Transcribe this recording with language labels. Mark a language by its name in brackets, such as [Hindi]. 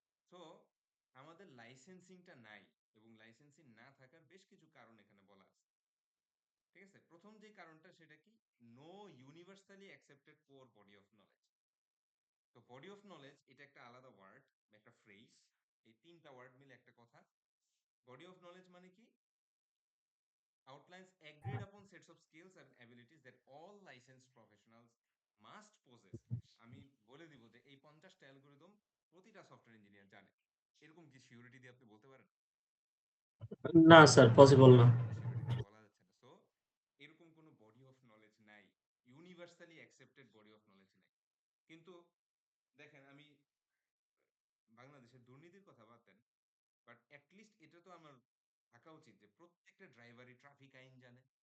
[Bangla] So আমাদের লাইসেন্সিংটা নাই, এবং লাইসেন্সিং না থাকার বেশ কিছু কারণ এখানে বলা আছে, ঠিক আছে? প্রথম যে কারণটা সেটা কি, no universally accepted core body of knowledge. তো বডি অফ নলেজ এটা একটা আলাদা ওয়ার্ড, একটা ফ্রেজ, এই তিনটা ওয়ার্ড মিলে একটা কথা। বডি অফ নলেজ মানে কি, [English] outlines agreed upon sets of skills and abilities that all licensed professionals must possess। [Bangla] আমি বলে দিব যে এই 50টা অ্যালগরিদম প্রতিটা সফটওয়্যার ইঞ্জিনিয়ার জানে, এরকম কি সিউরিটি দিয়ে আপনি বলতে পারেন? না স্যার, পসিবল না। সিউরিটি দিয়ে বলা যাচ্ছে না। সো এরকম কোনো বডি অফ নলেজ নাই, universally accepted body of knowledge নাই। কিন্তু দেখেন, আমি বাংলাদেশের দুর্নীতির কথা বাদ দেন, বাট অ্যাটলিস্ট এটা তো আমার থাকা উচিত যে প্রত্যেকটা ড্রাইভারই ট্রাফিক আইন জানে।